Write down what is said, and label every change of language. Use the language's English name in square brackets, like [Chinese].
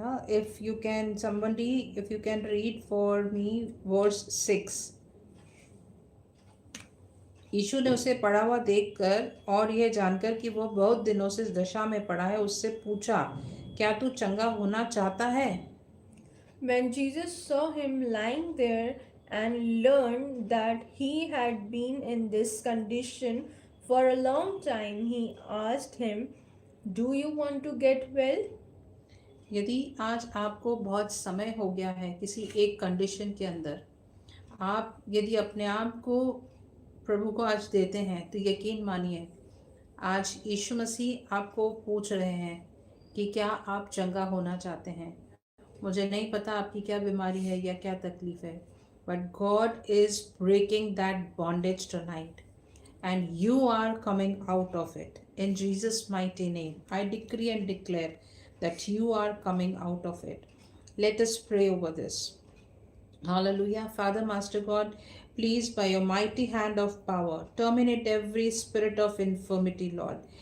[English] If you can somebody, if you can read for me verse 6। [Hindi] यीशु ने उसे पड़ा हुआ देखकर और यह जानकर कि वह बहुत दिनों से इस दशा में पड़ा है, उससे पूछा, क्या तू चंगा होना चाहता है? [English] When Jesus saw him lying there and learned that he had been in this condition for a long time, he asked him, "Do you want to get well?" [Hindi] यदि आज आपको बहुत समय हो गया है किसी एक कंडीशन के अंदर, आप यदि अपने आप को प्रभु को आज देते हैं, तो यकीन मानिए आज यीशु मसीह आपको पूछ रहे हैं कि क्या आप चंगा होना चाहते हैं। मुझे नहीं पता आपकी क्या बीमारी है या क्या तकलीफ है, [English] But God is breaking that bondage tonight and you are coming out of it. In Jesus' mighty name, I decree and declare that you are coming out of it. Let us pray over this. Hallelujah. Father, Master God, please, by your mighty hand of power, terminate every spirit of infirmity, Lord.